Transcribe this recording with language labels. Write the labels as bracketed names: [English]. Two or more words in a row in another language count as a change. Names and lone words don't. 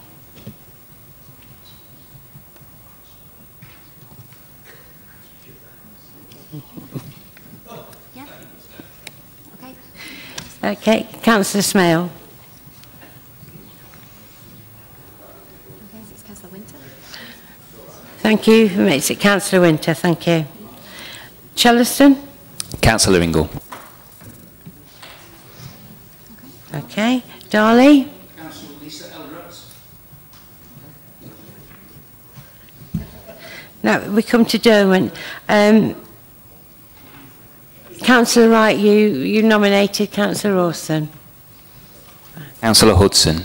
[English] Okay, Councillor Smale. It's Councillor Winter. Thank you. It's Councillor Winter, thank you. Chellaston? Councillor Ingle. Okay. Darley? Now, we come to Derwent. Councillor Wright, you nominated Councillor Rawson. Councillor Hudson.